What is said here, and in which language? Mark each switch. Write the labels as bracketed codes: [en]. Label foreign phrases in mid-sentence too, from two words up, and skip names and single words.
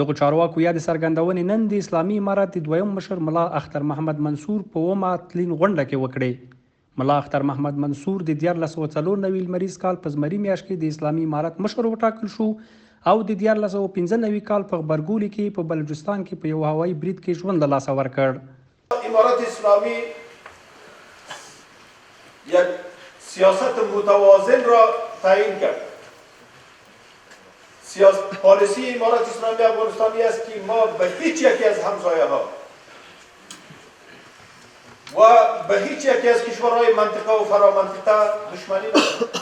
[ps] دغه چارواکو یا د څرګندونې نن د اسلامي امارت د دویم مشر ملا اختر محمد منصور په اومه تلین غونډه کې وکړې. ملا اختر محمد منصور د 1494 لمریز کال په زمري میاشت کې د اسلامي امارت مشر وټاکل شو او د 1495 کال په غبرګولي کې په بلوچستان کې په یو هوایي برید کې ژوند له لاسه ورکړ. [fa] امارت اسلامی یک سیاست متوازن را تعیین کرد. پالیسی امارت اسلامی افغانستانی است که ما به هیچ یکی از همسایه ها و به هیچ یکی از کشورهای منطقه و فرامنطقه دشمنی نداریم.